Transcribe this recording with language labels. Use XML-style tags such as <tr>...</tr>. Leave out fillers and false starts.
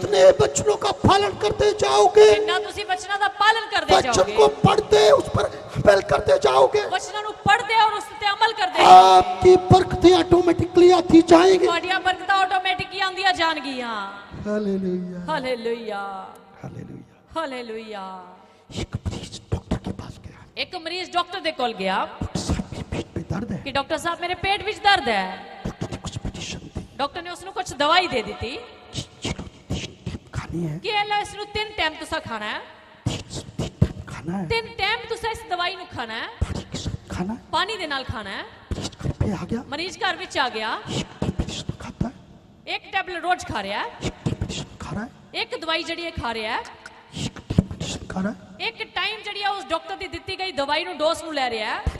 <hi>जितने वचनों का पालन करते जाओगे,</hi> <pa>ਜਿੰਨਾ ਤੁਸੀਂ ਵਚਨਾਂ ਦਾ ਪਾਲਨ ਕਰਦੇ</pa> <hi>वचन</hi> <pa>ਜਾਓਗੇ,</pa> <hi>को पढ़ते उस पर अमल करते जाओगे,</hi> <pa>ਵਚਨਾਂ ਨੂੰ ਪੜ੍ਹਦੇ ਔਰ ਉਸ ਤੇ ਅਮਲ ਕਰਦੇ</pa> <hi>आपकी बरकतें ऑटोमेटिकली आती जाएंगी।</hi> <pa>ਤੁਹਾਡੀਆਂ ਬਰਕਤਾਂ ਆਟੋਮੈਟਿਕ ਹੀ ਆਉਂਦੀਆਂ ਜਾਣਗੀਆਂ।</pa> <hi>Hallelujah</hi> <pa>hallelujah,</pa> <hi>hallelujah.</hi> <pa>ਹਾਲੇਲੂਇਆ।</pa> <hi>एक मरीज डॉक्टर के पास गया,</hi> <pa>ਇੱਕ ਮਰੀਜ਼ ਡਾਕਟਰ ਦੇ ਕੋਲ ਗਿਆ</pa> <hi>डॉक्टर साहब मेरे पेट में दर्द है,</hi> <pa>ਕਿ ਡਾਕਟਰ ਸਾਹਿਬ ਮੇਰੇ ਪੇਟ ਵਿੱਚ ਦਰਦ ਹੈ।</pa> <hi>डॉक्टर ने कुछ मेडिसिन दी,</hi> <pa>ਡਾਕਟਰ ਨੇ ਉਸ ਨੂੰ ਕੁਝ ਦਵਾਈ ਦੇ ਦਿੱਤੀ</pa> <hi>ये लो 3 टाइम खाने खानी है,</hi> <pa>ਕਿ ਇਹ ਲਓ ਇਸ ਨੂੰ 3 ਟਾਈਮ ਤੁਸੀਂ ਖਾਣਾ ਹੈ।</pa> <hi>3 टाइम खाना है,</hi> <pa>3 ਟਾਈਮ ਤੁਸੀਂ ਇਸ ਦਵਾਈ ਨੂੰ ਖਾਣਾ ਹੈ,</pa> <hi>पानी के साथ खाना है।</hi> <pa>ਪਾਣੀ ਦੇ ਨਾਲ ਖਾਣਾ ਹੈ।</pa> <hi>मरीज घर पे आ गया,</hi> <pa>ਮਰੀਜ਼ ਘਰ ਵਿੱਚ ਆ ਗਿਆ,</pa> <hi>एक टाइम मेडिसिन खाता है,</hi> <pa>ਇੱਕ ਟੈਬਲੇਟ ਰੋਜ਼ ਖਾ ਰਿਹਾ ਹੈ,</pa> <hi>एक टाइम मेडिसिन खा रहा है,</hi> <pa>ਇੱਕ ਦਵਾਈ ਜਿਹੜੀ ਹੈ ਖਾ ਰਿਹਾ ਹੈ,</pa> <hi>एक टाइम मेडिसिन खा रहा है,</hi> <pa>ਇੱਕ ਟਾਈਮ ਜਿਹੜੀ ਹੈ ਉਸ ਡਾਕਟਰ ਦੀ ਦਿੱਤੀ ਗਈ ਦਵਾਈ ਨੂੰ ਡੋਜ਼ ਨੂੰ ਲੈ ਰਿਹਾ ਹੈ,</pa>